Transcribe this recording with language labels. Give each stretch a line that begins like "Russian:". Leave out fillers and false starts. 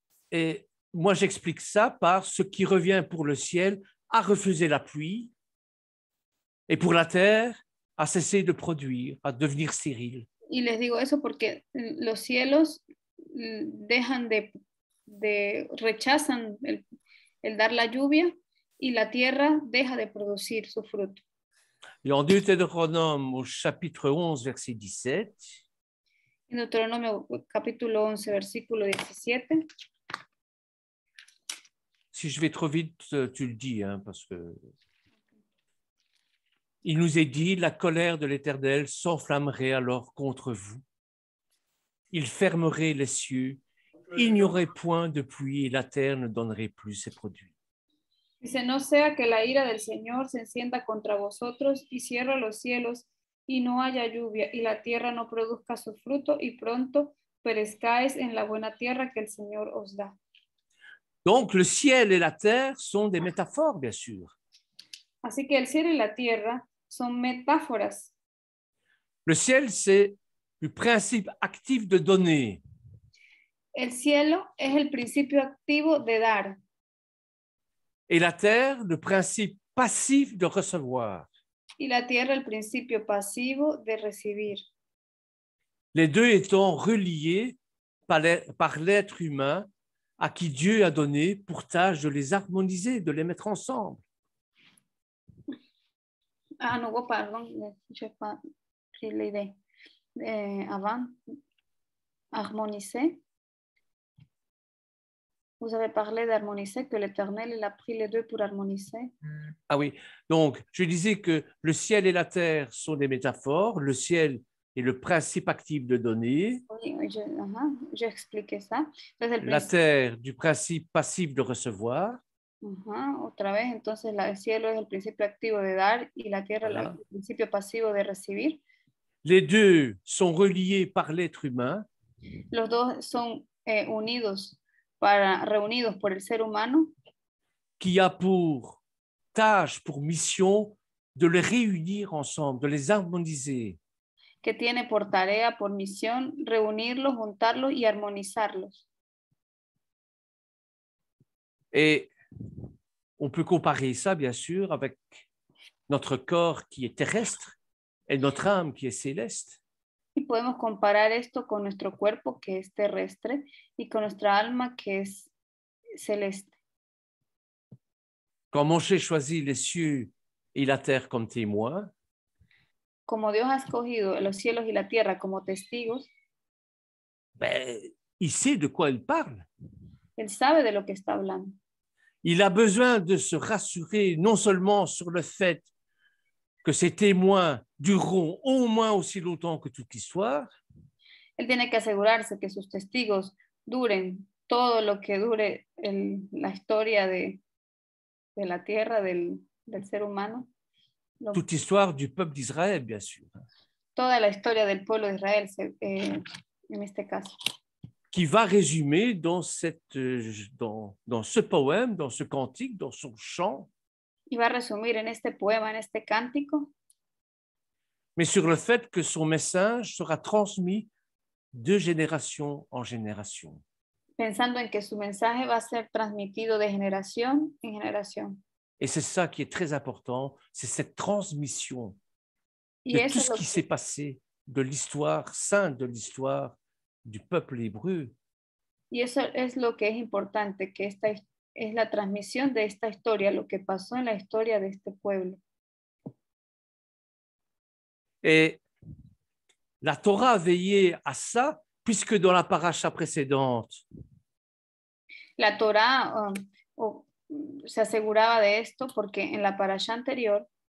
French: Et moi, j'explique ça par ce qui revient pour le ciel a refusé la pluie et pour la terre à cesser de produire, à devenir stérile.
Spanish: Y les digo eso porque los cielos dejan rechazan el dar la lluvia y la tierra deja de producir su fruto.
French: Et en Deutéronome au chapitre 11, verset 17,
Spanish: En Deuteronomio capítulo 11, versículo 17.
French: si je vais trop vite, tu le dis, hein, parce que il nous est dit, la colère de l'Éternel s'enflammerait alors contre vous. Il fermerait les cieux, il n'y aurait point de pluie et la terre ne donnerait plus ses produits.
Spanish: Dice, no sea que la ira del Señor se encienda contra vosotros y cierre los cielos y no haya lluvia y la tierra no produzca su fruto y pronto perezcáis en la buena tierra que el Señor os da.
French: Donc, le ciel et la terre sont des métaphores, bien sûr.
Spanish: Así que el cielo y la tierra son metáforas.
French: Le ciel, c'est le principe actif de donner.
Spanish: El cielo es el principio activo de dar.
French: Et la terre, le principe passif de recevoir.
Spanish: Y la tierra el principio pasivo de recibir.
French: Les deux étant reliés par l'être humain à qui Dieu a donné pour tâche de les harmoniser, de les mettre ensemble. Ah, no, pardon, je n'ai pas pris l'idée. Avant, harmoniser. Vous avez parlé d'harmoniser, que l'Éternel il a pris les deux pour harmoniser. Ah oui, donc je disais que le ciel et la terre sont des métaphores, le ciel est le principe actif de donner, Oui, j'ai expliqué ça.
Spanish: Entonces,
French: la terre du principe passif de recevoir.
Spanish: Otra vez, entonces el cielo es el principio activo de dar y la tierra
French: Voilà.
Spanish: el principio pasivo de recibir.
French: Les deux sont reliés par l'être humain.
Spanish: Los dos son reunidos por el ser humano.
French: Qui a pour tâche, pour mission de les réunir ensemble, de les harmoniser.
Spanish: Que tiene por tarea, por misión, reunirlos, juntarlos y armonizarlos.
French: Et on peut comparer ça, bien sûr, avec notre corps qui est terrestre et notre âme qui est céleste.
Spanish: Y podemos comparar esto con nuestro cuerpo que es terrestre y con nuestra alma que es celeste.
French: Quand Moshe choisit les cieux et la terre comme témoins,
Spanish: Como Dios ha escogido los cielos y la tierra como testigos,
French: ben, il sait de quoi il parle.
Spanish: Él sabe de lo que está hablando.
French: Il a besoin de se rassurer non seulement sur le fait que ces témoins dureront au moins aussi longtemps que toute l'histoire,
Spanish: Él tiene que asegurarse que sus testigos duren todo lo que dure la historia de la tierra, del ser humano.
French: toute l'histoire du peuple d'Israël, bien sûr.
Spanish: Toda la historia del pueblo de Israel, en este caso.
French: Qui va résumer dans ce poème, dans ce cantique, dans son chant,
Spanish: Y va a resumir en este poema, en este cántico,
French: mais sur le fait que son message sera transmis de génération en génération.
Spanish: pensando en que su mensaje va a ser transmitido de generación en generación.
French: Et c'est ça qui est très important, c'est cette transmission
Spanish: Y
French: de
Spanish: eso
French: tout ce qui s'est passé, de l'histoire sainte, de l'histoire du peuple hébreu.
Spanish: Y eso es lo que es importante, que esta es la transmisión de esta historia, lo que pasó en la historia de este pueblo.
French: Et la Torah a veillé à ça, puisque dans la paracha précédente,
Spanish: La Torá se aseguraba de esto porque en la parasha anterior,